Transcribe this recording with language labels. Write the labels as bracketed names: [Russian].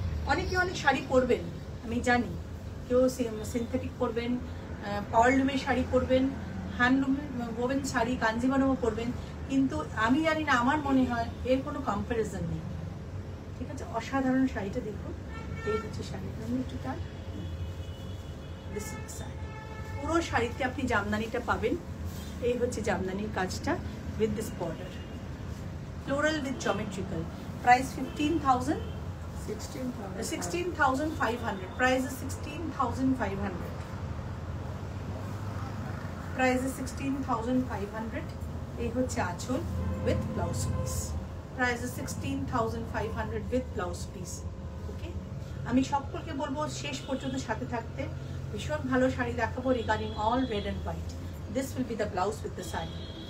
[Bangla] অনেকে অনেক শাড়ি পরবেন, আমি জানি। কেউ সিনথেটিক পরবেন, পাওয়ারলুমের শাড়ি পরবেন, হ্যান্ডলুমের ওভেন শাড়ি, কাঞ্জিভারমও পরবেন, কিন্তু আমি জানি না, আমার মনে হয় এর কোনো কম্প্যারিজন নেই, ঠিক আছে। অসাধারণ শাড়িটা দেখুন। এই হচ্ছে শাড়িটা, আমি একটু টান। [English] this is sari, [Bangla] পুরো শাড়িতে আপনি জামদানিটা পাবেন। এই হচ্ছে জামদানির কাজটা। [English] with this border, floral with geometrical. Price 15,000. 16,500. Price is 16,500. Price is 16,500. [Bangla] এই হচ্ছে আঁচল [English] with blouse piece. Price is 16,500 with blouse piece. [Bangla] Okay, আমি সকলকে বলবো শেষ পর্যন্ত সাথে থাকতে। ভীষণ ভালো শাড়ি দেখাবো [English] regarding all red and white. This will be the blouse with the saree.